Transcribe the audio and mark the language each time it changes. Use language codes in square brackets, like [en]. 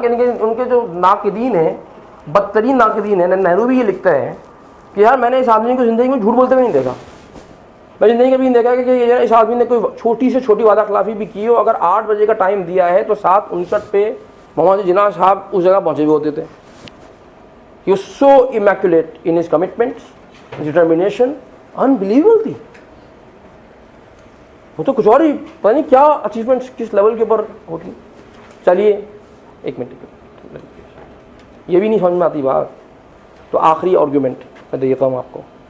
[ur] یعنی کہ ان کے جو ناقدین ہیں, بدترین ناقدین ہیں, نہرو بھی یہ لکھتا ہے کہ یار میں نے اس آدمی کو زندگی میں جھوٹ بولتے ہوئے نہیں دیکھا. میں زندگی میں بھی نہیں دیکھا کہ اس آدمی نے کوئی چھوٹی سے چھوٹی وعدہ خلافی بھی کی ہو. اگر 8 بجے کا ٹائم دیا ہے تو 7:59 پہ محمد جناح صاحب اس جگہ پہنچے ہوئے ہوتے تھے. [en] He was so immaculate in his commitments, his determination, unbelievable تھی. [ur] وہ تو کچھ اور ہی پتہ نہیں کیا اچیومنٹس کس لیول کے اوپر ہوتی. چلیے ایک منٹ, یہ بھی نہیں سمجھ میں آتی بات. تو آخری آرگیومنٹ میں دیتا ہوں آپ کو.